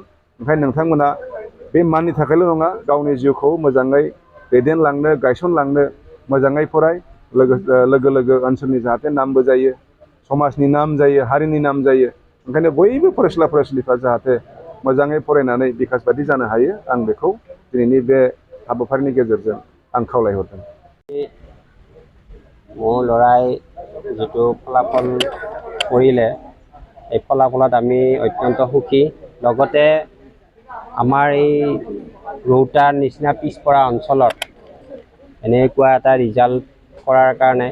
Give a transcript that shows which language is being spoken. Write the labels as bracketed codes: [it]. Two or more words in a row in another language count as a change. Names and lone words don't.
[brx] ओंखायनो नोंथांमोना बे माननि थाखायल' नङा, गावनि जिउखौ मोजाङै दैदेनलांनो गायसनलांनो मोजाङै फराय, लोगो लोगो ओनसोलनि जाहाथे नामबो जायो, समाजनि नाम जायो, हारिनि नाम जायो। ओंखायनो बयबो फरायसुला फरायसुलिफ्रा जाहाथे मोजाङै फरायनानै बिकास बायदि जानो हायो, आं बेखौ दिनैनि बे हाबाफारिनि गेजेरजों आं खावलायहरदों। [as] মোৰ ল'ৰাই যিটো ফলাফল কৰিলে, এই ফলাফলত আমি অত্যন্ত সুখী। লগতে আমাৰ এই ৰৌতাৰ নিচিনা পিছপৰা অঞ্চলত এনেকুৱা এটা ৰিজাল্ট কৰাৰ কাৰণে